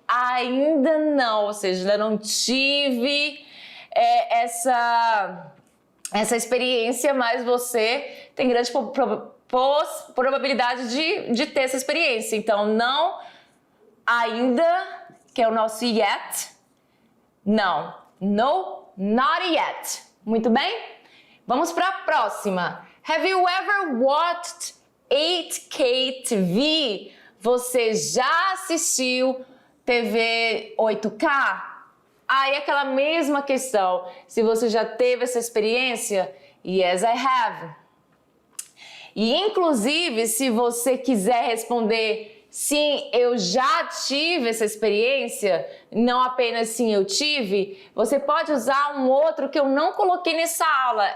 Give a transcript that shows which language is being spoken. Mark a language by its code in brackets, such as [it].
[pt] Ainda não, ou seja, ainda não tive essa experiência, mas você tem grande probabilidade de ter essa experiência. Então, não, ainda, que é o nosso yet, não, [en] no, not yet. [pt] Muito bem? Vamos para a próxima. [en] Have you ever watched 8K TV? [pt] Você já assistiu TV 8K? Aí aquela mesma questão, se você já teve essa experiência, [en] yes, I have. [pt] E inclusive, se você quiser responder, sim, eu já tive essa experiência, não apenas sim, eu tive, você pode usar um outro que eu não coloquei nessa aula.